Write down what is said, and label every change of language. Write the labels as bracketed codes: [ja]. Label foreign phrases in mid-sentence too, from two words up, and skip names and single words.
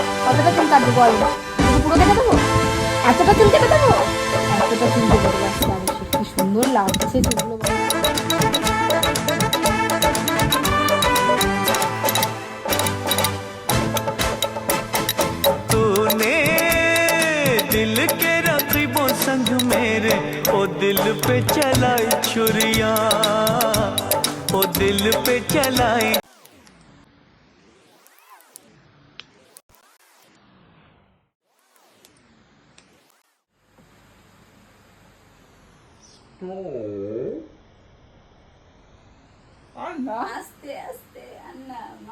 [bn] কতটা চুল কাটবো বল? পুরো কেটে দেবো? এতটা চুল কেটে দেবো? এতটা চুল কেটে দেবো, আজকে অবশ্যই। কি সুন্দর লাগছে চুলগুলো। [hi] तूने दिल के रकीबों संग मेरे ओ दिल पे चलाई छुरियां, ओ दिल पे चलाई। [bn] আস্তে আস্তে আন্না মা।